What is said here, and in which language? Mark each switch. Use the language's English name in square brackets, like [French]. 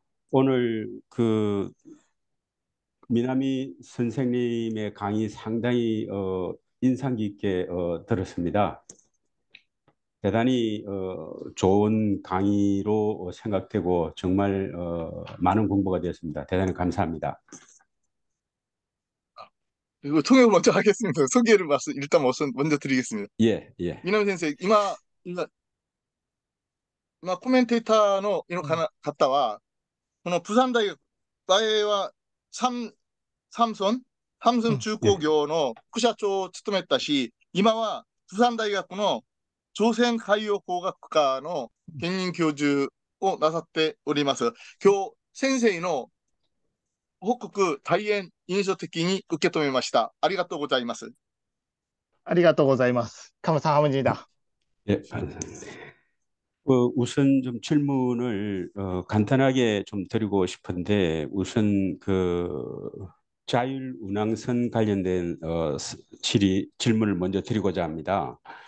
[Korean] 오늘 그 미나미 선생님의 강의 상당히 인상 깊게 들었습니다. 대단히 좋은 강의로 생각되고 정말 많은 공부가 되었습니다. 대단히 감사합니다. 그리고 통역을 먼저 하겠습니다. 소개를 일단 먼저 드리겠습니다. 예, 예. [Japanese] 미나미 선생,今コメンテーターの方は、この釜山大学、前はサムスン中工業の副社長を務めたし、今は釜山大学の朝鮮海洋工学科の兼任教授をなさっております。今日、先生の報告、大変印象的に受け止めました。ありがとうございます。ありがとうございます。 [Korean] 감사합니다. 예, 우선 좀 질문을 간단하게 좀 드리고 싶은데, 우선 자율운항선 관련된 질문을 먼저 드리고자 합니다.